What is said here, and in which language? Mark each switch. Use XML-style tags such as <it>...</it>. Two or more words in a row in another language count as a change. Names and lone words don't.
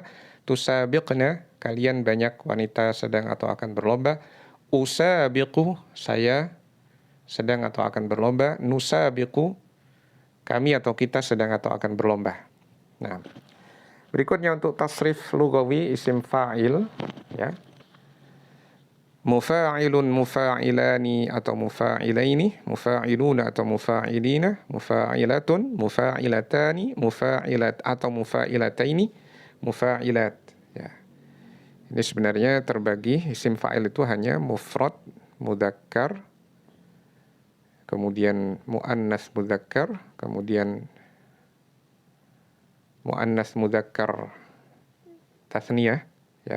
<id>Tusabiqna, kalian banyak wanita sedang atau akan berlomba. Usabiqu, saya sedang atau akan berlomba. Nusabiqu, kami atau kita sedang atau akan berlomba. Nah, berikutnya untuk</id> <ar>تصريف لغوي اسم فاعل</ar> <id>ya.</id> <ar>مفاعل، مفاعلان أو مفاعلين، مفاعلون أو مفاعلين، مفاعلة، مفاعلتان، مفاعلات أو مفاعلتين، مفاعلات يا.</ar> <id>Ini sebenarnya terbagi,</id> <ar>اسم فاعل</ar> <id>itu hanya mufrad, mudzakkar, kemudian</id> <ar>مؤنث مذكر,</ar> <id>kemudian</id> <ar>مؤنث مذكر تثنية</ar> <id>ya.</id>